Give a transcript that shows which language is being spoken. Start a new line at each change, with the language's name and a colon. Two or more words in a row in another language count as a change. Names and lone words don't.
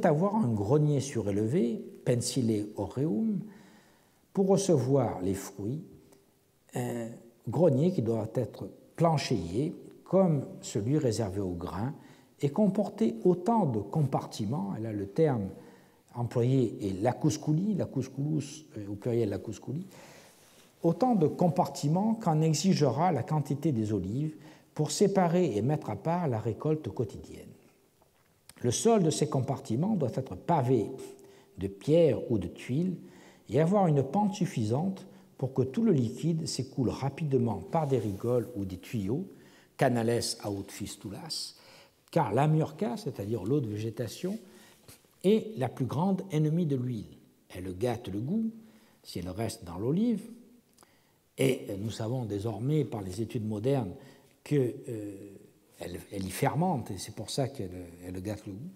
French: avoir un grenier surélevé,
Latin: pensile aureum,
French: pour recevoir les fruits, un grenier qui doit être planchéié, comme celui réservé aux grains, et comporter autant de compartiments, et là le terme employé est
Latin: lacusculi, lacusculus
French: au pluriel lacusculi, autant de compartiments qu'en exigera la quantité des olives pour séparer et mettre à part la récolte quotidienne. Le sol de ces compartiments doit être pavé de pierres ou de tuiles et avoir une pente suffisante pour que tout le liquide s'écoule rapidement par des rigoles ou des tuyaux,
Latin: canales aut fistulas,
French: car l'amurca, c'est-à-dire l'eau de végétation, est la plus grande ennemie de l'huile. Elle gâte le goût si elle reste dans l'olive, et nous savons désormais par les études modernes qu'elle y fermente, et c'est pour ça qu'elle gâte le goût.